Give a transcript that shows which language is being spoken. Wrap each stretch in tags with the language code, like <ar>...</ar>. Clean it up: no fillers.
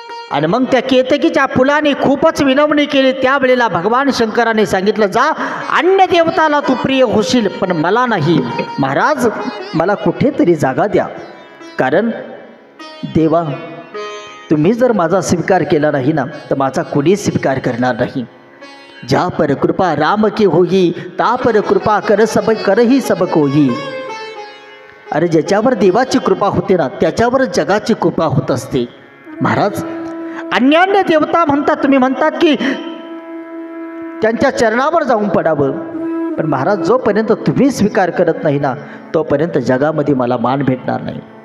<mr>आणि मग त्या केतकीच्या फुलाने खूपच विनवणी केली. त्यावेळेला भगवान शंकराने सांगितलं, जा अन्य देवताला तू प्रिय होशील पण मला नाही. महाराज मला कुठेतरी जागा द्या, कारण देवा तुम्ही जर माझा स्वीकार केला नाही ना तर माझा कुणीच स्वीकार करणार नाही.</mr> <hi>ज्या पर कृपा राम की होई ता पर कृपा करही सब कोई.</hi> <mr>अरे ज्याच्यावर देवाची कृपा होते ना त्याच्यावर जगाची कृपा होत असते. महाराज अन्यान्य देवता म्हणतात, तुम्ही म्हणतात की त्यांच्या चरणावर जाऊन पडावं, पण महाराज जोपर्यंत तुम्ही स्वीकार करत नाही ना तोपर्यंत जगामध्ये मला मान भेटणार नाही.</mr>